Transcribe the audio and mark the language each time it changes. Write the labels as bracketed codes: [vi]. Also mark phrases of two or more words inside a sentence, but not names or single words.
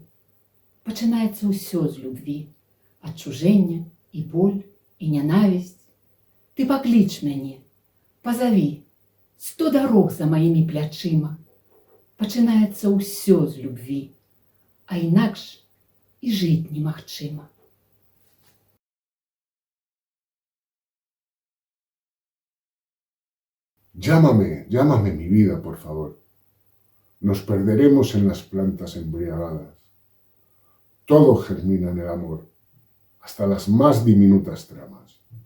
[be] Пачынаецца ўсё з любві, адчужэнне і боль, і нянавісць. Ты пакліч мяне, пазаві, 100 дарог за маімі плячыма. Пачынаецца ўсё з любві, а інакш і жыць немагчыма. [es] Llámame, llámame mi vida, por favor. Nos perderemos en las plantas embriagadas. Todo germina en el amor, hasta las más diminutas tramas.